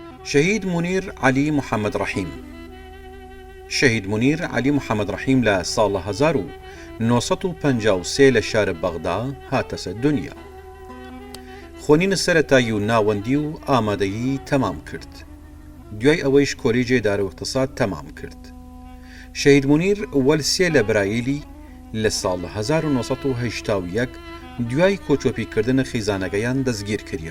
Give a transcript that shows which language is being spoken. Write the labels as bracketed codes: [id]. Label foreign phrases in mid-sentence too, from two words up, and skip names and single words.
[ckb] شهيد منير علي محمد رحيم. شهيد منير علي محمد رحيم لە ساڵە 1953 لە شارە بەغدا هاتە سەر دنیا. خوێنینە سەرەتایی و ناوەندی و ئامادەیی تەمام کرد. دوای ئەوەیش کۆلیجی دارەوەقتساد تەمام کرد. شهید منیر وەلسێ لە برایلی لە ساڵە 1981 دوای کۆچۆپیکردنە خیزانەکەیان دەستگیر کریا.